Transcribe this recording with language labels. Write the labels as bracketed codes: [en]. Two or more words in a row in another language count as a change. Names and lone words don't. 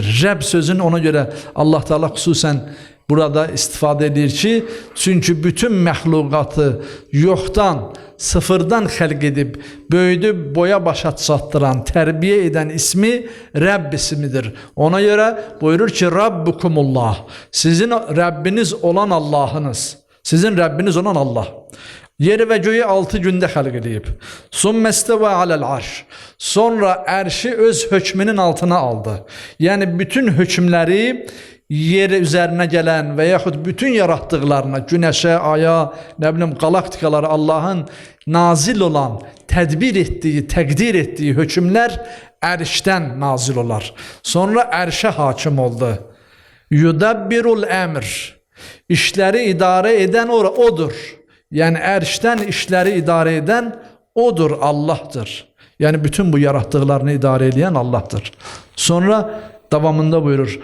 [az] Rəbb sözünü ona görə Allah Teala xüsusən burada istifadə edir ki, çünki bütün məxluqatı yoxdan, sıfırdan xəlq edib, böyüdüb, boya başa çatdıran, tərbiyə edən ismi Rəbb ismidir. Ona görə buyurur ki, Rabbukumullah, sizin Rəbbiniz olan Allahınız, Sizin Rəbbiniz olan Allah. [tr] Yeri ve göğü 6 günde [az] xəlq edib. [ar] ثم استوى على العرش. [az] Sonra ərşi öz hökmünün altına aldı. [tr] Yani bütün hökmləri yer üzerine gelen ve yaxud bütün yarattıqlarına, güneşe, aya, ne bileyim galaktikalara Allah'ın nazil olan, tedbir ettiği, təqdir ettiği [az] hökmlər ərşdən nazil olar. Sonra ərşə hakim oldu. [ar] يدبر الأمر. [az] İşləri idarə edən odur. Yani ərşdən işləri idarə edən odur, Allah'tır. Yani bütün bu yarattıqlarını idarə edən Allah'tır. Sonra davamında buyurur.